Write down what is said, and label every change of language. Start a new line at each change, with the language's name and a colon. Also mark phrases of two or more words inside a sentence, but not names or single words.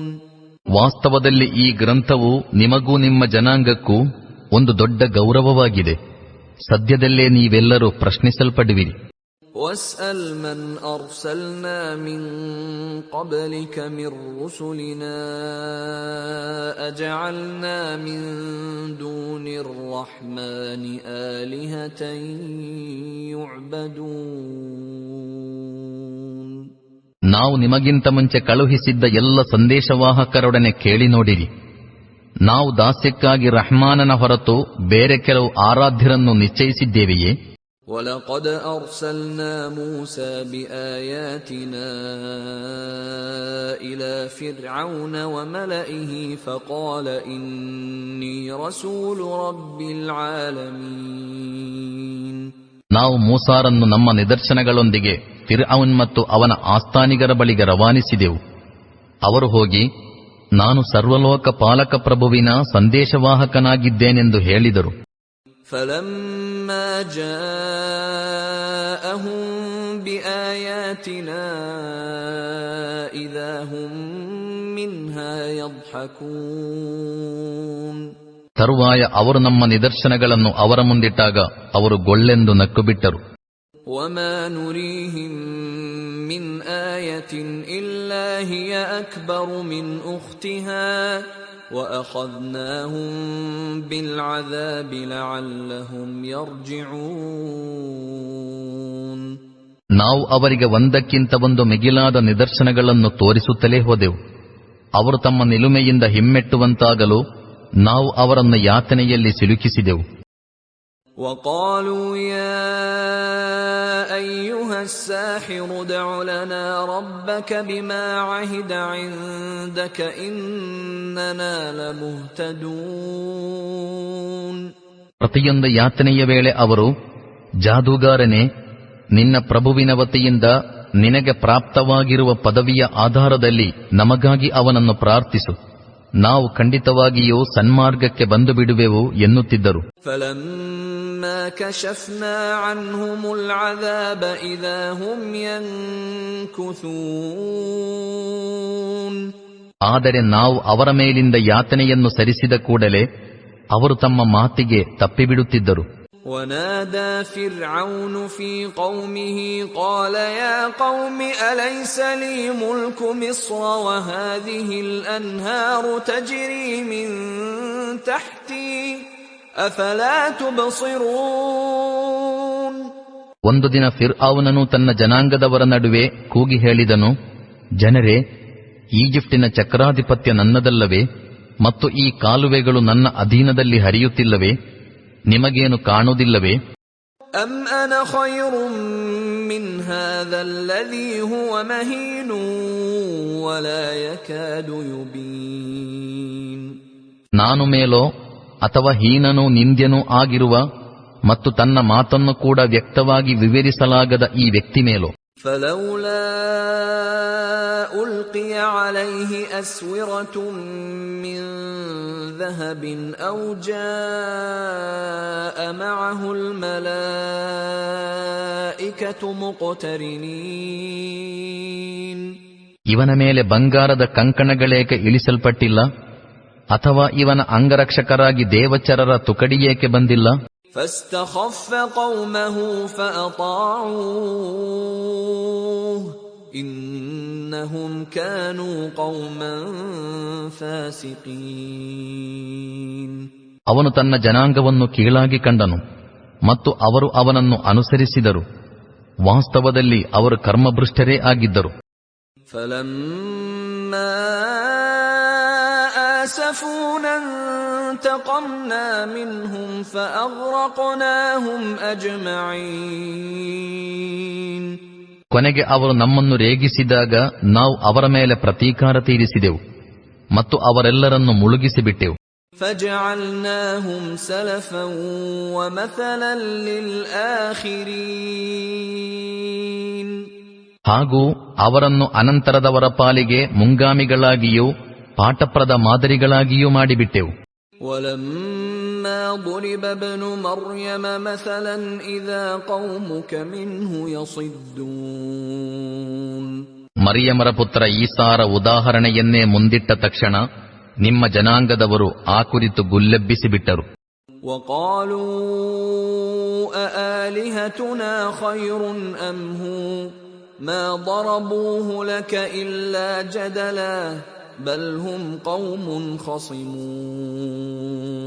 Kannada: ವಾಸ್ತವದಲ್ಲಿ ಈ ಗ್ರಂಥವು ನಿಮಗೂ ನಿಮ್ಮ ಜನಾಂಗಕ್ಕೂ ಒಂದು ದೊಡ್ಡ ಗೌರವವಾಗಿದೆ. ಸದ್ಯದಲ್ಲೇ ನೀವೆಲ್ಲರೂ ಪ್ರಶ್ನಿಸಲ್ಪಡುವಿರಿ.
Arabic: وَاسْأَلْ مَنْ أَرْسَلْنَا مِنْ قَبْلِكَ مِنْ رُسُلِنَا أَجَعَلْنَا مِنْ دُونِ الرَّحْمَنِ آلِهَةً يُعْبَدُونَ.
Kannada: ನಾವು ನಿಮಗಿಂತ ಮುಂಚೆ ಕಳುಹಿಸಿದ್ದ ಎಲ್ಲ ಸಂದೇಶವಾಹಕರೊಡನೆ ಕೇಳಿ ನೋಡಿರಿ. ನಾವು ದಾಸ್ಯಕ್ಕಾಗಿ ರಹ್ಮಾನನ ಹೊರತು ಬೇರೆ ಕೆಲವು ಆರಾಧ್ಯರನ್ನು ನಿಶ್ಚಯಿಸಿದ್ದೇವೆಯೇ?
Arabic: وَلَقَدْ أَرْسَلْنَا مُوسَى بِآيَاتِنَا إِلَى فِرْعَوْنَ وَمَلَئِهِ فَقَالَ إِنِّي رَسُولُ رَبِّ الْعَالَمِينَ.
Kannada: ನಾವು ಮೂಸಾರನ್ನು ನಮ್ಮ ನಿದರ್ಶನಗಳೊಂದಿಗೆ ಫಿರ್ಔನ್ ಮತ್ತು ಅವನ ಆಸ್ಥಾನಿಗರ ಬಳಿಗೆ ರವಾನಿಸಿದೆವು. ಅವರು ಹೋಗಿ, ನಾನು ಸರ್ವಲೋಕ ಪಾಲಕ ಪ್ರಭುವಿನ ಸಂದೇಶವಾಹಕನಾಗಿದ್ದೇನೆಂದು ಹೇಳಿದರು.
Arabic: فَلَمَّا جَاءَهُم بِآيَاتِنَا إِذَا هُم مِّنْهَا يَضْحَكُونَ.
Kannada: ತರುವಾಯ ಅವರು ನಮ್ಮ ನಿದರ್ಶನಗಳನ್ನು ಅವರ ಮುಂದಿಟ್ಟಾಗ ಅವರು ಗೊಳ್ಳೆಂದು ನಕ್ಕುಬಿಟ್ಟರು.
Arabic: وَمَا نُرِيهِم مِّنْ آيَةٍ إِلَّا هِيَ أَكْبَرُ مِنْ أُخْتِهَا وأخذناهم بالعذاب لعلهم يرجعون.
Kannada: ನಾವು ಅವರಿಗೆ ಒಂದಕ್ಕಿಂತ ಒಂದು ಮಿಗಿಲಾದ ನಿದರ್ಶನಗಳನ್ನು ತೋರಿಸುತ್ತಲೇ ಹೋದೆವು. ಅವರು ತಮ್ಮ ನಿಲುಮೆಯಿಂದ ಹಿಮ್ಮೆಟ್ಟುವಂತಾಗಲು ನಾವು ಅವರನ್ನು ಯಾತನೆಯಲ್ಲಿ ಸಿಲುಕಿಸಿದೆವು.
Arabic: وقالوا يا أيها الساحر ادع لنا ربك بما عهد عندك إننا لمهتدون.
Kannada: ಪ್ರತಿಯೊಂದು ಯಾತನೆಯ ವೇಳೆ ಅವರು, ಜಾದೂಗಾರನೇ, ನಿನ್ನ ಪ್ರಭುವಿನ ವತಿಯಿಂದ ನಿನಗೆ ಪ್ರಾಪ್ತವಾಗಿರುವ ಪದವಿಯ ಆಧಾರದಲ್ಲಿ ನಮಗಾಗಿ ಅವನನ್ನು ಪ್ರಾರ್ಥಿಸು, ನಾವು ಖಂಡಿತವಾಗಿಯೂ ಸನ್ಮಾರ್ಗಕ್ಕೆ ಬಂದು ಬಿಡುವೆವು ಎನ್ನುತ್ತಿದ್ದರು.
Arabic: فلما كشفنا عنهم العذاب إذا هم ينكثون.
Kannada: ಆದರೆ ನಾವು ಅವರ ಮೇಲಿಂದ ಯಾತನೆಯನ್ನು ಸರಿಸಿದ ಕೂಡಲೇ ಅವರು ತಮ್ಮ ಮಾತಿಗೆ ತಪ್ಪಿಬಿಡುತ್ತಿದ್ದರು.
Arabic: ونادى فرعون في قومه قال يا قوم أليس لي ملك مصر وهذه الأنهار تجري من تحتي أفلا تبصرون.
Kannada: ಒಂದು ದಿನ ಫಿರ್ಔನನು ತನ್ನ ಜನಾಂಗದವರ ನಡುವೆ ಕೂಗಿ ಹೇಳಿದನು, ಜನರೇ, ಈಜಿಪ್ಟಿನ ಚಕ್ರಾಧಿಪತ್ಯ ನನ್ನದಲ್ಲವೇ ಮತ್ತು ಈ ಕಾಲುವೆಗಳು ನನ್ನ ಅಧೀನದಲ್ಲಿ ಹರಿಯುತ್ತಿಲ್ಲವೇ? ನಿಮಗೇನು ಕಾಣುವುದಿಲ್ಲವೇ?
Arabic: أم أنا خير من هذا الذي هو مهين ولا يكاد يبين.
Kannada: ನಾನು ಮೇಲೋ ಅಥವಾ ಹೀನನೂ ನಿಂದ್ಯನೂ ಆಗಿರುವ ಮತ್ತು ತನ್ನ ಮಾತನ್ನು ಕೂಡ ವ್ಯಕ್ತವಾಗಿ ವಿವರಿಸಲಾಗದ ಈ ವ್ಯಕ್ತಿ ಮೇಲೋ?
Arabic: فلولا ألقي عليه أسورة من ذهب أو جاء معه الملائكة مقترنين.
Kannada: ಇವನ ಮೇಲೆ ಬಂಗಾರದ ಕಂಕಣಗಳೇಕೆ ಇಳಿಸಲ್ಪಟ್ಟಿಲ್ಲ? ಅಥವಾ ಇವನ ಅಂಗರಕ್ಷಕರಾಗಿ ದೇವಚರರ ತುಕಡಿಯೇಕೆ ಬಂದಿಲ್ಲ?
Arabic: فاستخف قومه فأطاعوه إنهم كانوا قوما فاسقين.
Kannada: ಅವನು ತನ್ನ ಜನಾಂಗವನ್ನು ಕೀಳಾಗಿ ಕಂಡನು ಮತ್ತು ಅವರು ಅವನನ್ನು ಅನುಸರಿಸಿದರು. ವಾಸ್ತವದಲ್ಲಿ ಅವರು ಕರ್ಮಭ್ರಷ್ಟರೇ ಆಗಿದ್ದರು.
Arabic: فلما آسفونا انتقمنا منهم فأغرقناهم أجمعين.
Kannada: ಕೊನೆಗೆ ಅವರು ನಮ್ಮನ್ನು ರೇಗಿಸಿದಾಗ ನಾವು ಅವರ ಮೇಲೆ ಪ್ರತೀಕಾರ ತೀರಿಸಿದೆವು ಮತ್ತು ಅವರೆಲ್ಲರನ್ನು ಮುಳುಗಿಸಿಬಿಟ್ಟೆವು.
Arabic: فجعلناهم سلفا ومثلا للآخرين.
Kannada: ಹಾಗೂ ಅವರನ್ನು ಅನಂತರದವರ ಪಾಲಿಗೆ ಮುಂಗಾಮಿಗಳಾಗಿಯೂ ಪಾಠಪ್ರದ ಮಾದರಿಗಳಾಗಿಯೂ ಮಾಡಿಬಿಟ್ಟೆವು.
Arabic: ولما ضرب ابن مريم مثلا إذا قومك منه يصدون.
Kannada: ಮರಿಯಮರ ಪುತ್ರ ಈಸಾರ ಉದಾಹರಣೆಯನ್ನೇ ಮುಂದಿಟ್ಟ ತಕ್ಷಣ ನಿಮ್ಮ ಜನಾಂಗದವರು ಆ ಕುರಿತು ಗುಲ್ಲೆಬ್ಬಿಸಿಬಿಟ್ಟರು.
Arabic: وقالوا أآلهتنا خير أم هو ما ضربوه لك إلا جدلا بل هم قوم خصمون.